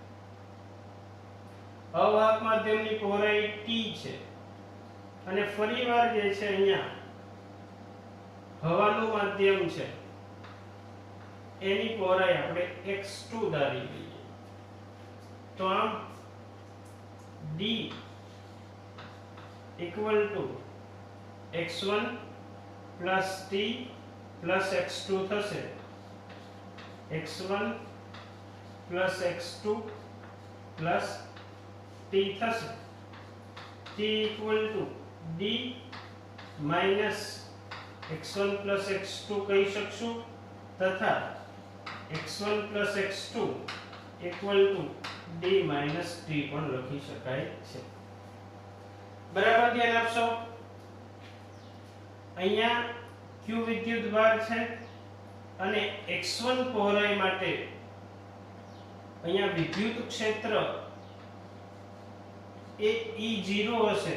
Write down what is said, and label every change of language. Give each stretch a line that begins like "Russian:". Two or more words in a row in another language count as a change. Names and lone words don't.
Gujarati: અવાહક માધ્યમની પહોળાઈ t છે અને ફરીવાર જે છે અહીંયા હવાનું માધ્યમ છે એની પહોળાઈ આપણે x2 ધારી લઈએ. તો આમ
English: d equal to x1 plus t plus x2
Gujarati: થશે.
English: x1 plus x2 plus t
Gujarati: થશે.
English: t equal to d minus x1 plus x2
Gujarati: કહી શકશું તથા
English: x1 plus x2 equal to d minus t
Gujarati: પણ લખી શકાય છે. બરાબર ધ્યાન આપશો. અહીંયા q વિદ્યુત ભાર છે અને x1 પહોળાઈ માટે અહીંયા વિદ્યુત ક્ષેત્ર એ E0 હશે.